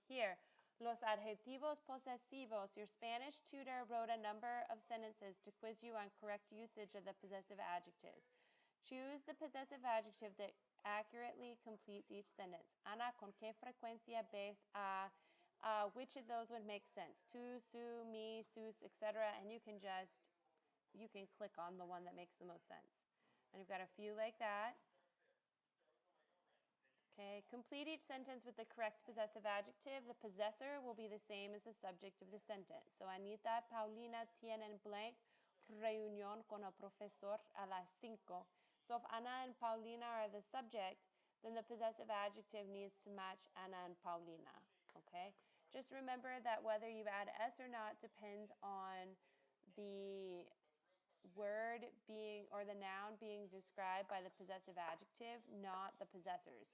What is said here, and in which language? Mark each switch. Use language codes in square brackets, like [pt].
[es] Here, los adjetivos posesivos. [en] Your Spanish tutor wrote a number of sentences to quiz you on correct usage of the possessive adjectives. Choose the possessive adjective that accurately completes each sentence. [es] Ana, ¿con qué frecuencia ves a? [en] Which of those would make sense? Tu, su, mi, sus, etc. And you can click on the one that makes the most sense. And you've got a few like that. Okay, complete each sentence with the correct possessive adjective. The possessor will be the same as the subject of the sentence. [es] So, Anita, Paulina tienen blank reunión con el profesor a las 5. [en] So if Ana and Paulina are the subject, then the possessive adjective needs to match Ana and Paulina, okay? Just remember that whether you add S or not depends on the word being, or the noun being described by the possessive adjective, not the possessors.